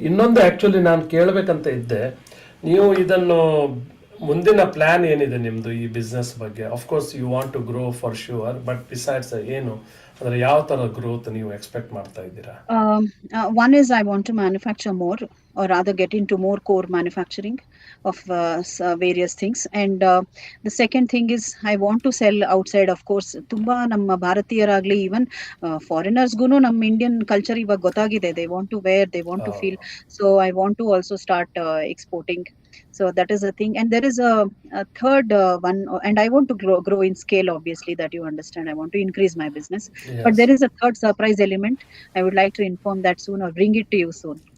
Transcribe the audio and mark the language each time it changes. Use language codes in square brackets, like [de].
[kn] ಇನ್ನೊಂದು ಆಕ್ಚುಲಿ ನಾನು ಕೇಳಬೇಕಂತ ಇದ್ದೆ, ನೀವು ಇದನ್ನು ಮುಂದಿನ ಪ್ಲಾನ್ ಏನಿದೆ ನಿಮ್ದು ಈ ಬಿಸ್ನೆಸ್ ಬಗ್ಗೆ? [en] of course you want to grow for sure, [kn] but besides ಏನು ಅಂದ್ರೆ ಯಾವ ತರ ಗ್ರೋತ್ ನೀವು ಎಕ್ಸ್ಪೆಕ್ಟ್ ಮಾಡ್ತಾ ಇದ್ದೀರಾ? [en] One is I want to manufacture more, or rather get into more core manufacturing of various things, and the second thing is I want to sell outside. [kn] Of course, ತುಂಬಾ ನಮ್ಮ ಭಾರತೀಯರಾಗ್ಲಿ, even foreigners ಗೂನು ನಮ್ಮ Indian culture ಇವಾಗ ಗೊತ್ತಾಗಿದೆ. [en] They want to wear, they want to feel. So I want to also start exporting. So that is a thing, and there is a third one, and I want to grow in scale, obviously, that you understand. I want to increase my business. Yes. But there is a third surprise element. I would like to inform that soon, or bring it to you soon.